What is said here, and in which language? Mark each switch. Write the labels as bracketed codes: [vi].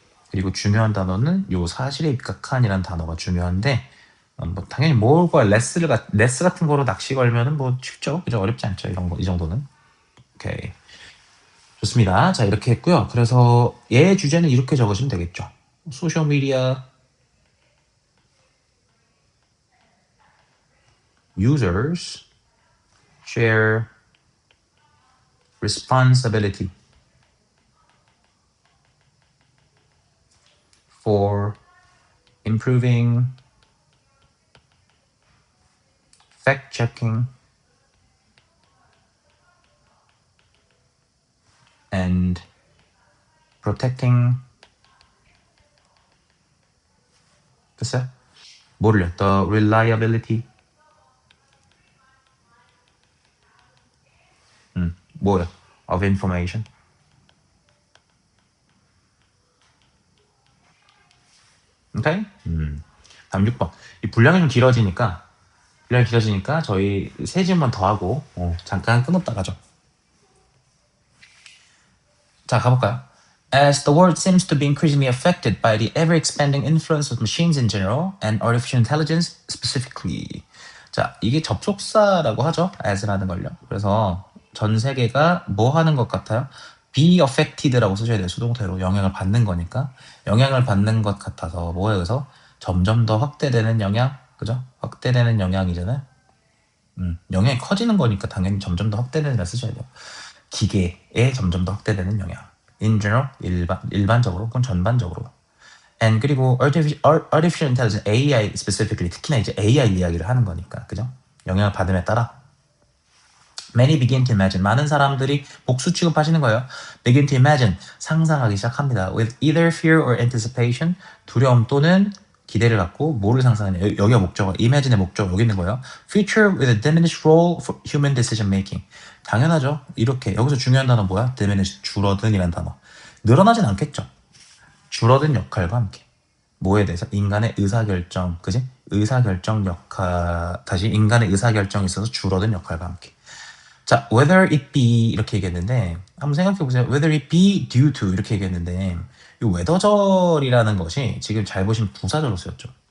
[ko] 그리고 중요한 단어는 요 사실에 입각한이라는 단어가 중요한데 뭐 당연히 뭘과 레스 같은 거로 낚시 걸면은 뭐 쉽죠. 그죠? 어렵지 않죠. 이런 거 이 정도는. 오케이. 좋습니다. 자, 이렇게 했고요. 그래서 얘 주제는 이렇게 적으시면 되겠죠. [en] 소셜 미디어 users share responsibility for improving fact-checking and protecting [ko] 됐어요? 뭐를요? [en] The reliability [ko] 뭐요? [en] Of information [ko] 오케이? 다음 6번 이 분량이 좀 길어지니까 저희 세 질문 더 하고 잠깐 끊었다 가죠. 자, 가볼까요? [en] As the world seems to be increasingly affected by the ever-expanding influence of machines in general and artificial intelligence specifically. [ko] 자, 이게 접속사라고 하죠. as라는 걸요. 그래서 전 세계가 뭐 하는 것 같아요? be affected라고 쓰셔야 돼요. 수동태로 영향을 받는 거니까. 영향을 받는 것 같아서 뭐예요? 그래서 점점 더 확대되는 영향, 그죠? 확대되는 영향이잖아요. 영향이 커지는 거니까 당연히 점점 더 확대되는 걸 쓰셔야 돼요. 기계에 점점 더 확대되는 영향. [en] In general, [ko] 일반적으로, 그건 전반적으로. And 그리고 artificial intelligence, [en] AI specifically, [ko] 특히나 이제 AI 이야기를 하는 거니까, 그죠? 영향을 받음에 따라. [en] Many begin to imagine. [ko] 많은 사람들이 복수 취급하시는 거예요. [en] Begin to imagine. [ko] 상상하기 시작합니다. [en] With either fear or anticipation. [ko] 두려움 또는 기대를 갖고 뭐를 상상하냐. 여기가 목적어. Imagine의 목적어 여기 있는 거예요. [en] Future with a diminished role for human decision making. [ko] 당연하죠. 이렇게. 여기서 중요한 단어 뭐야? diminish, 줄어든이라는 단어. 늘어나진 않겠죠. 줄어든 역할과 함께. 뭐에 대해서? 인간의 의사결정, 그지? 의사결정 역할, 다시 인간의 의사결정에 있어서 줄어든 역할과 함께. 자, whether it be 이렇게 얘기했는데 한번 생각해 보세요. [en] whether it be due to [ko] 이렇게 얘기했는데 이 웨더절이라는 것이 지금 잘 보시면 부사절로 쓰였죠.